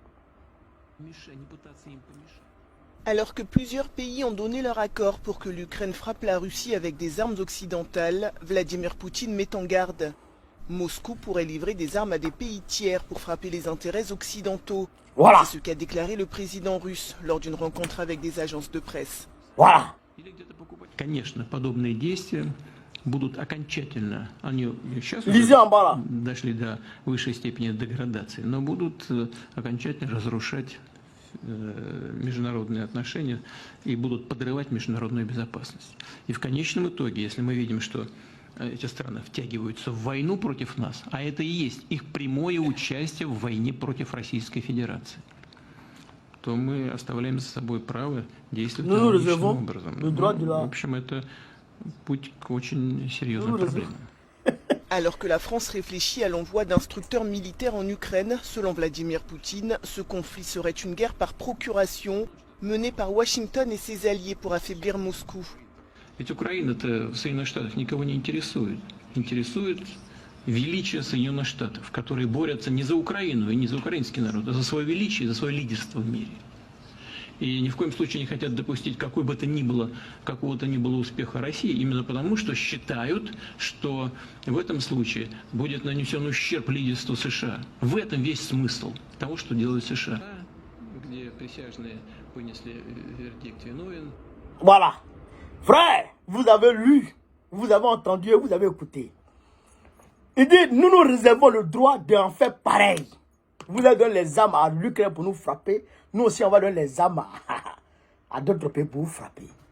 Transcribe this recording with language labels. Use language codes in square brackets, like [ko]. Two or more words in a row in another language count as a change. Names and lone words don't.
[fr] Alors que plusieurs pays ont donné leur accord pour que l'Ukraine frappe la Russie avec des armes occidentales, Vladimir Poutine met en garde. Moscou pourrait livrer des armes à des pays tiers pour frapper les intérêts occidentaux. Voilà. C'est ce qu'a déclaré le président russe lors d'une rencontre avec des agences de presse. Voilà. [ru] Конечно, подобные действия будут окончательно, они сейчас дошли до высшей степени деградации, но будут окончательно разрушать международные отношения и будут подрывать международную безопасность. И в конечном итоге, если мы видим, что эти страны втягиваются в войну против нас, а это и есть их прямое участие в войне против Российской Федерации, то мы оставляем за собой право действовать аналогичным образом. В общем, это путь к очень серьезным проблемам. [fr] Alors que la France réfléchit à l'envoi d'instructeurs militaires en Ukraine, selon Vladimir Poutine, ce conflit serait une guerre par procuration menée par Washington et ses alliés pour affaiblir Moscou. [ru] Ведь Украина-то в Соединенных Штатах никого не интересует. Интересует величие Соединенных Штатов, которые борются не за Украину и не за украинский народ, а за свое величие, за свое лидерство в мире. И ни в коем случае не хотят допустить какого-то ни было успеха России, именно потому, что считают, что в этом случае будет нанесен ущерб лидерству США. В этом весь смысл того, что делают США. Где присяжные вынесли вердикт виновен. [fr] Voilà. Frère, vous avez lu, vous avez entendu et vous avez écouté. Il dit, nous nous réservons le droit d'en faire pareil. Vous avez donné les armes à l'Ukraine pour nous frapper. Nous aussi, on va donner les armes à d'autres pays pour vous frapper.